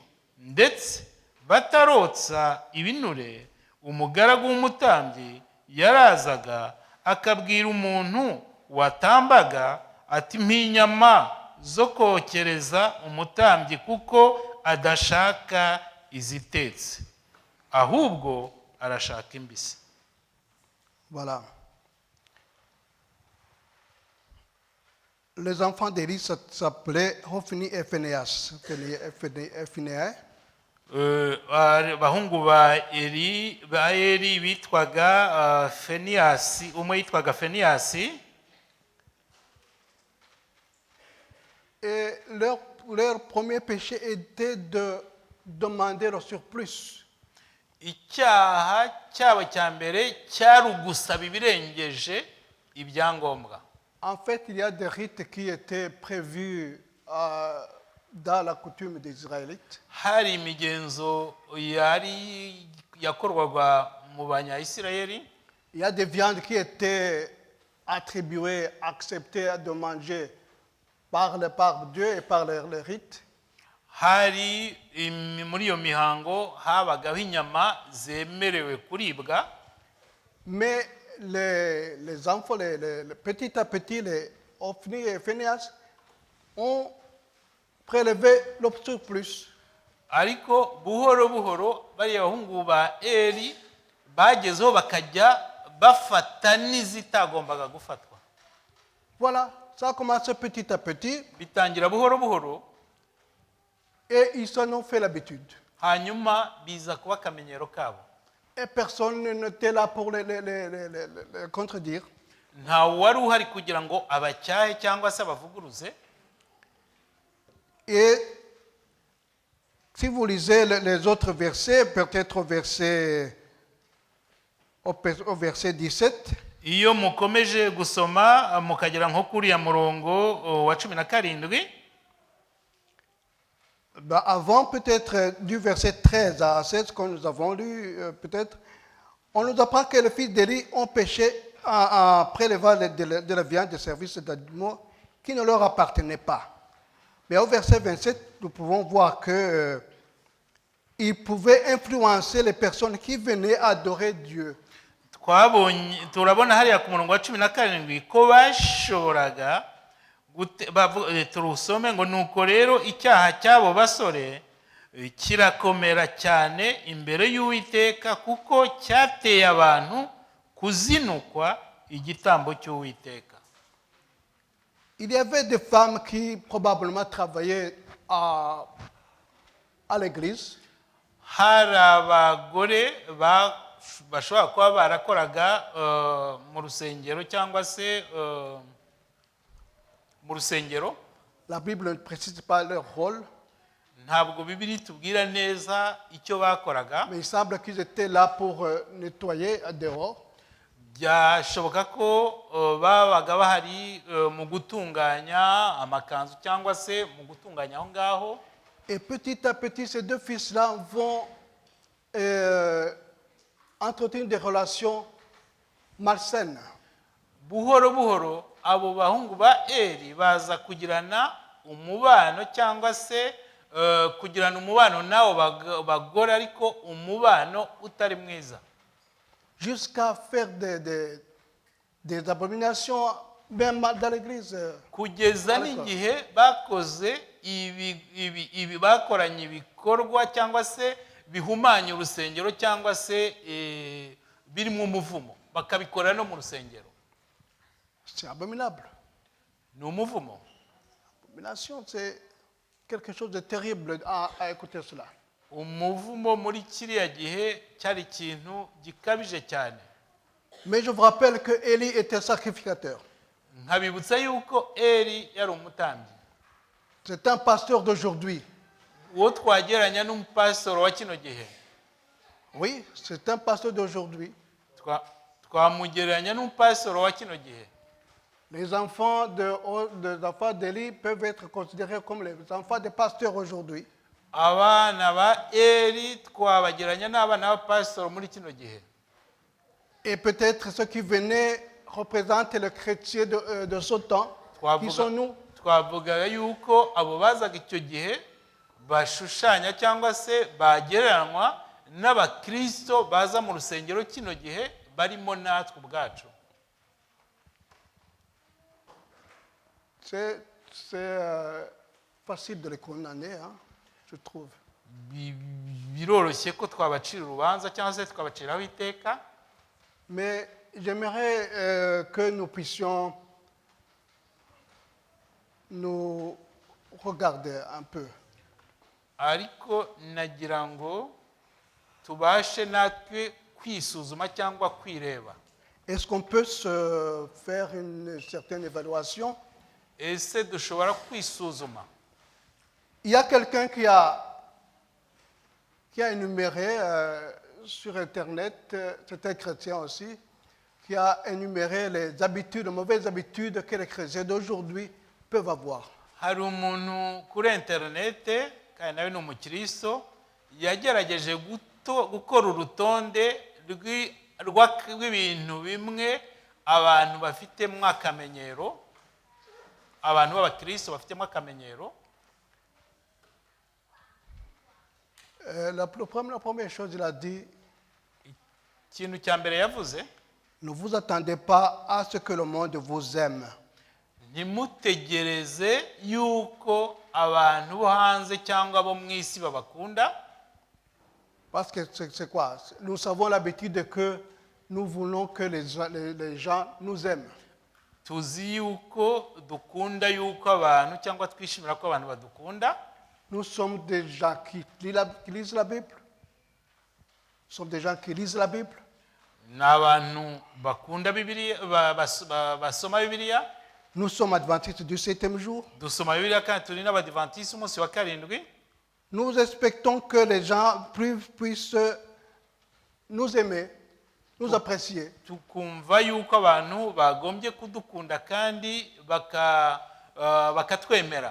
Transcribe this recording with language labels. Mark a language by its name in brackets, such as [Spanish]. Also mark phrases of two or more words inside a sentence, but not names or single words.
[Kinyarwanda] Ndetse batarotsa ibinure, umugaragu w'umutambyi yarazaga akabwira umuntu watambaga ati mpinyama zo kokereza umutambyi kuko adashaka izitetse, ahubwo arashaka imbisi. [French] Voilà. Les enfants d'Élie s'appelaient Hophni et Phinehas. [Kinyarwanda] Bahungu ba Eli bitwaga Feniyasi, umwe yitwaga Feniyasi. [French] Et leur premier péché était de demander le surplus. [Kinyarwanda] Icyaha cyabo cya mbere cyari ugusaba ibirengeje ibyangombwa. [French] En fait, il y a des rites qui étaient prévus dans la coutume des Israélites. [Kinyarwanda] Hari imigenzo yakorwaga mu Banya-Isirayeli. [French] Il y a des viandes qui étaient attribuées, acceptées de manger par Dieu et par les rites. [Kinyarwanda] Hari muri iyo mihango habagaho inyama zemerewe kuribwa. [French] Mais les enfants, petit à petit, les Hophni et Phinehas ont prélevé le surplus. [Kinyarwanda] Ariko buhoro buhoro bariya bahungu ba Eli bagezeho bakajya bafata n'izitagombaga gufatwa. [French] Voilà, ça a commencé petit à petit. [Kinyarwanda] Bitangira buhoro buhoro. [French] Et ils s'en ont fait l'habitude. [Kinyarwanda] Hanyuma biza kuba akamenyero kabo. [French] Et personne n'était là pour les contredire. [Kinyarwanda] Nta wari uhari kugira ngo abacyahe cyangwa se abavuguruze. [French] Et Si vous lisez les autres versets, peut-être au verset 17, [Kinyarwanda] iyo mukomeje gusoma mukagera nko kuriya murongo wa 17, [French] avant peut-être du verset 13 à 16 que nous avons lu, peut-être, on nous apprend que les fils d'Élie ont péché en prélevant de la viande de service d'animaux qui ne leur appartenait pas. Mais au verset 27, nous pouvons voir que ils pouvaient influencer les personnes qui venaient adorer Dieu. [Kinyarwanda] turabona hariya ku murongo wa 17 ko bashoboraga turusome ngo nuko rero icyaha cy'abo basore kirakomera cyane imbere y'Uwiteka kuko cyateye abantu kuzinukwa igitambo cy'Uwiteka. [French] Il y avait des femmes qui probablement travaillaient à l'église. [Kinyarwanda] Hari abagore bashobora kuba barakoraga mu rusengero cyangwa se mu rusengero. [French] La Bible ne précise pas leur rôle. [Kinyarwanda] Ntabwo Bibiliya itubwira neza icyo bakoraga. [French] Mais il semble qu'ils étaient là pour nettoyer dehors. [Kinyarwanda] Byashoboka ko babaga bahari mu gutunganya amakanzu cyangwa se mu gutunganya aho ngaho. [French] Et petit à petit, ces deux fils-là vont entretenir des relations malsaines. [Kinyarwanda] Buhoro buhoro abo bahungu ba Eli baza kugirana umubano cyangwa se kugirana umubano nabo bagore ariko umubano utari mwiza. [French] Jusqu'à faire des abominations même dans l'église. [Kinyarwanda] Kugeza n'igihe bakoze ibi bakoranye ibikorwa cyangwa se bihumanya urusengero cyangwa se birimo umuvumo bakabikora no mu rusengero. [French] C'est abominable. [Kinyarwanda] Ni umuvumo. [French] Abomination, c'est quelque chose de terrible à écouter cela. [Kinyarwanda] Umuvumo muri kiriya gihe cyari ikintu gikabije cyane. [French] Mais je vous rappelle que Élie était sacrificateur. [Kinyarwanda] Nkabibutsa yuko Eli yari umutambyi. [French] C'est un pasteur d'aujourd'hui. [Kinyarwanda] Uwo twageranya n'umupasitoro wa kino gihe. [French] Oui, c'est un pasteur d'aujourd'hui. [Kinyarwanda] Twamugeranya n'umupasitoro wa kino gihe. [French] Les enfants d'Élie peuvent être considérés comme les enfants des pasteurs aujourd'hui. [Kinyarwanda] Abana ba Eli twabageranya n'abana b'abapasitoro muri kino gihe. [French] Et peut-être ceux qui venaient représentent les chrétiens de ce temps, qui sont nous. [Kinyarwanda] Twavuga yuko abo bazaga icyo gihe bashushanya cyangwa se bagereranywa n'abakristo baza mu rusengero kino gihe barimo natwe ubwacu. [French] C'est facile de les condamner, hein, je trouve. [Kinyarwanda] Biroroshye ko twabacira urubanza cyangwa se twabaciraho iteka. [French] Mais j'aimerais que nous puissions nous regarder un peu. [Kinyarwanda] Ariko nagira ngo tubashe natwe kwisuzuma cyangwa kwireba. [French] Est-ce qu'on peut se faire une certaine évaluation? [Kinyarwanda] Ese dushobora kwisuzuma. [French] Il y a quelqu'un qui a énuméré sur Internet, c'est un chrétien aussi, qui a énuméré les habitudes, les mauvaises habitudes que les chrétiens d'aujourd'hui peuvent avoir. [Kinyarwanda] Hari umuntu kuri interinete kandi nawe ni umukristo yagerageje gukora urutonde rw'ibintu bimwe abantu bafitemo akamenyero, abantu b'abakristo bafitemo akamenyero. [French] La première chose, il a dit, [Kinyarwanda] ikintu cya mbere yavuze, [French] ne vous attendez pas à ce que le monde vous aime. [Kinyarwanda] Ntimutegereze yuko abantu bo hanze cyangwa bo mu isi babakunda. [French] Parce que c'est quoi? Nous avons l'habitude que nous voulons que les gens nous aiment. [Kinyarwanda] Tuzi yuko dukunda yuko abantu cyangwa twishimira ko abantu badukunda. [French] Nous sommes des gens qui lisent la Bible. Nous sommes des gens qui lisent la Bible. [Kinyarwanda] N'abantu bakunda Bibiliya, basoma Bibiliya. [French] Nous sommes adventistes du 7e jour. [Kinyarwanda] Dusoma Bibiliya kandi turi n'abadiventiste umunsi wa karindwi. [French] Nous expectons que les gens puissent nous aimer, nous apprécier. [Kinyarwanda] tukumva yuko abantu bagombye kudukunda kandi bakatwemera.